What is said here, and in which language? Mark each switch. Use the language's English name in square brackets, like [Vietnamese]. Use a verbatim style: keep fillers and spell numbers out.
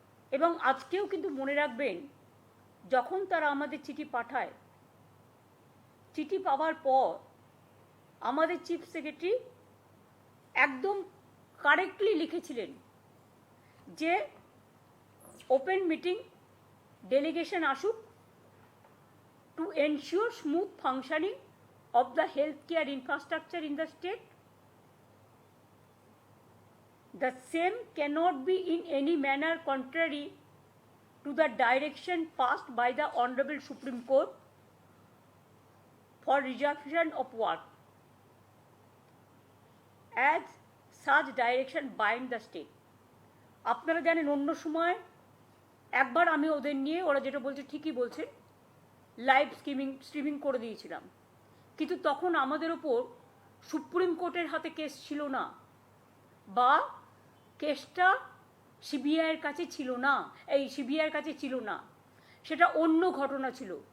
[Bangla] এবং আজকেও কিন্তু মনে রাখবেন, যখন তারা আমাদের চিঠি পাঠায়, চিঠি পাওয়ার পর আমাদের চিফ সেক্রেটারি একদম কারেক্টলি লিখেছিলেন যে ওপেন মিটিং, ডেলিগেশন আসুক [English] To ensure smooth functioning of the healthcare infrastructure in the state. The same cannot be in any manner contrary to the direction passed by the Honorable Supreme Court for resumption of work, as such direction binds the state. [Bangla] আপনারা জানেন, অন্য সময় একবার আমি ওদের নিয়ে, ওরা যেটা বলছে ঠিকই বলছে, লাইভ স্ট্রিমিং স্ট্রিমিং করে দিয়েছিলাম, কিন্তু তখন আমাদের ওপর সুপ্রিম কোর্টের হাতে কেস ছিল না, বা কেসটা সিবিআইয়ের কাছে ছিল না, এই সিবিআইয়ের কাছে ছিল না, সেটা অন্য ঘটনা ছিল।